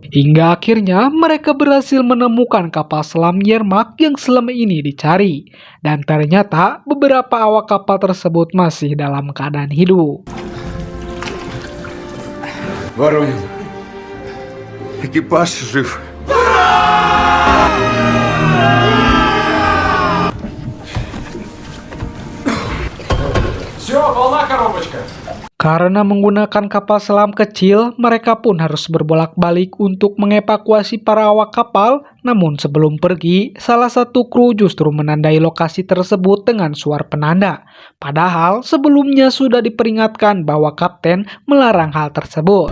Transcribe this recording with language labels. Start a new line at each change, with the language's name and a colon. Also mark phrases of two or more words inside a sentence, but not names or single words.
Indonesian: Hingga akhirnya mereka berhasil menemukan kapal selam Yermak yang selama ini dicari. Dan ternyata beberapa awak kapal tersebut masih dalam keadaan hidup.
Russian: Воронин. Экипаж жив. Все, полна коробочка.
Indonesian: Karena menggunakan kapal selam kecil, mereka pun harus berbolak-balik untuk mengevakuasi para awak kapal. Namun sebelum pergi, salah satu kru justru menandai lokasi tersebut dengan suar penanda. Padahal sebelumnya sudah diperingatkan bahwa kapten melarang hal tersebut.